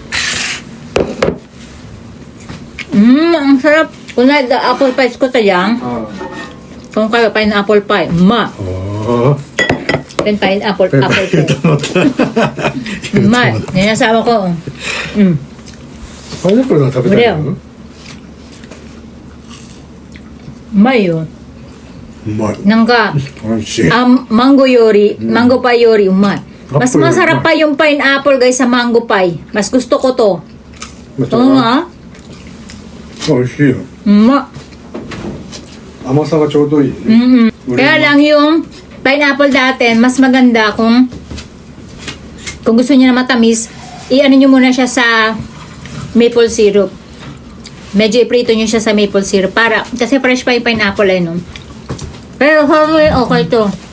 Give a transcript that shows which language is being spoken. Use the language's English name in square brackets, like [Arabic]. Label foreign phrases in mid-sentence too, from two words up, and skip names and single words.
[Filipino] Ang sarap. Kung na- [English] apple pie [Filipino] ko talang. Kung kayo, [English] pineapple pie. Pineapple pie. [Filipino] Yan yung asawa ko. [Japanese] Pineapple na 食べたいの? うまいよ。うまい。なんか、美味しい。 [English] mango pie yori, [Filipino] umay. Mas masarap pa yung pineapple, guys, sa [English] mango pie. [Filipino] Mas gusto ko to. Oo nga. [Japanese] 美味しいよ。甘さがちょうどいい。 [Filipino] Kaya lang yung pineapple dati, mas maganda kung gusto niyo na matamis, i-ano niyo muna siya sa [English] maple syrup. [Filipino] medyo iprito nyo siya sa [English] maple syrup [Filipino] para, kasi fresh pa yung pineapple ay no. Pero okay to.